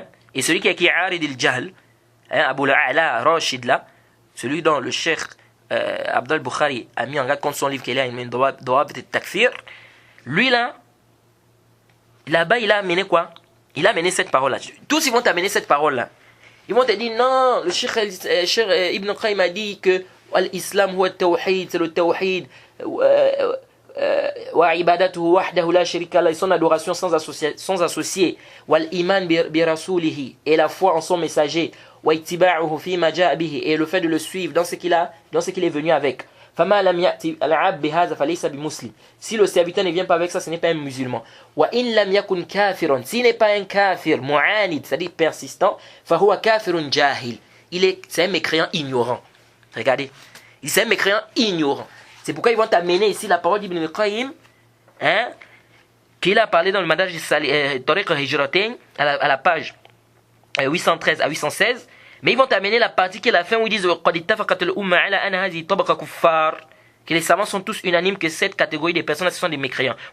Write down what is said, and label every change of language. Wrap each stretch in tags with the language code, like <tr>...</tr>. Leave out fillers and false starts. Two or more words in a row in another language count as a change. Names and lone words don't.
<fr>Et celui qui est Arid al-Jahl, hein, Abu al-A'la Rashid là, celui dont le cheikh Abdul Bukhari a mis en garde contre son livre qu'il a une Dawab de takfir, lui là-bas il a amené quoi? Il a amené cette parole-là. Tous ils vont t'amener cette parole-là. Ils vont te dire non, le cheikh Ibn Qayyim a dit que l'islam c'est le tawhid.</fr> <ar>وعبادته وحده لا شريك له,</ar> <fr>son adoration sans associé,</fr> <ar>والإيمان برسوله,</ar> <fr>et la foi en son messager,</fr> <ar>واتباعه في ما جاء به,</ar> <fr>et le fait de le suivre dans ce qu'il est venu avec.</fr> <ar>فما لم يأت العبد بهذا فليس بمسلم.</ar> <fr>Si le serviteur ne vient pas avec ça, ce n'est pas un musulman.</fr> <ar>وإن لم يكن كافرا,</ar> <fr>s'il n'est pas un</fr> <ar>كافر معاند,</ar> <fr>c'est-à-dire persistant,</fr> <ar>فهو كافر جاهل,</ar> <fr>c'est un mécréant ignorant. Regardez. C'est un mécréant ignorant. C'est pourquoi ils vont t'amener ici la parole d'Ibn Qayyim, hein, qu'il a parlé dans le Madaj Tariq Hijratain, à la page 813 à 816. Mais ils vont t'amener la partie qui est la fin où ils disent que les savants sont tous unanimes que cette catégorie de personnes ce sont des mécréants.</fr>